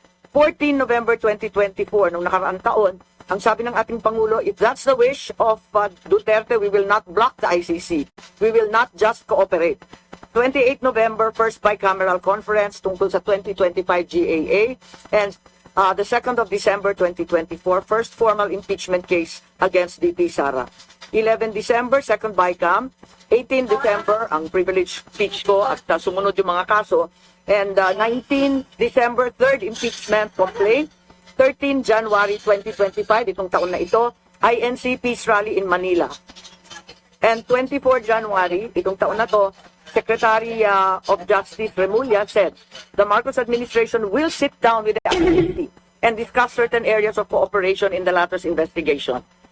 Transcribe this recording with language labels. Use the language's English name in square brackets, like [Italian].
[English] 14 November 2024, [Filipino] nung nakaraang taon, ang sabi ng ating Pangulo, [English] if that's the wish of Duterte, we will not block the ICC. We will not just cooperate. 28 November, first bicameral conference [Filipino] tungkol sa [English] 2025 GAA. And the 2nd of December 2024, first formal impeachment case against VP Sara. 11 December, second bicam. [Filipino] 18 December, ang privilege speech ko at sumunod yung mga kaso. [English] And 19 December, third impeachment complaint. 13 January 2025, [Filipino] itong taon na ito, [English] INC Peace Rally in Manila. And 24 January, [Filipino] itong taon na to, [English] Secretary of Justice Remulla said, the Marcos administration will sit down with the ICC and discuss certain areas of cooperation in the latter's investigation.